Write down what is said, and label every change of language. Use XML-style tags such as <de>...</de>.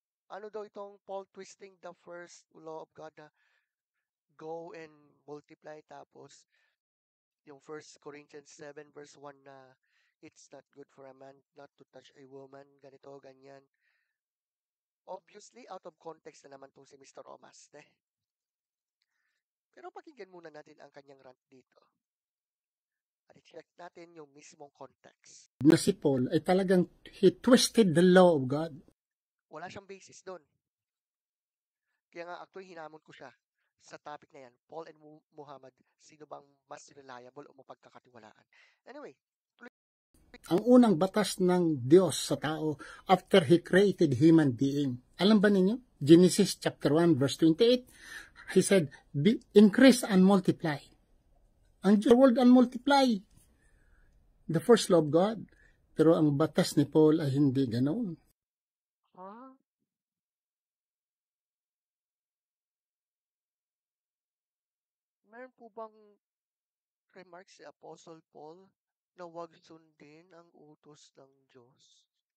<tl>Ano daw itong</tl> <en>Paul twisting the first law of God na go and multiply,</en> <tl>tapos yung</tl> <en>1 Corinthians 7 verse 1 na it's not good for a man not to touch a woman,</en> <tl>ganito, ganyan. Obviously, out of context na naman tong si Mr. Romas. Pero pakinggan muna natin ang kanyang rant dito. At i-check natin yung mismong context. Na si Paul ay talagang</tl> <en>he twisted the law of God.</en> <tl>Wala siyang basis doon. Kaya nga actually hinamon ko siya sa topic na yan. Paul and Muhammad, sino bang mas reliable o mapagkakatiwalaan? Anyway, ang unang batas ng Diyos sa tao</tl> <en>after He created human being.</en> <tl>Alam ba ninyo?</tl> <en>Genesis chapter 1 verse 28, He said, increase and multiply. Ang word and multiply. The first law of God.</en> <tl>Pero ang batas ni Paul ay hindi ganoon. Meron po bang remarks si Apostle Paul na huwag sundin ang utos ng Diyos?</tl>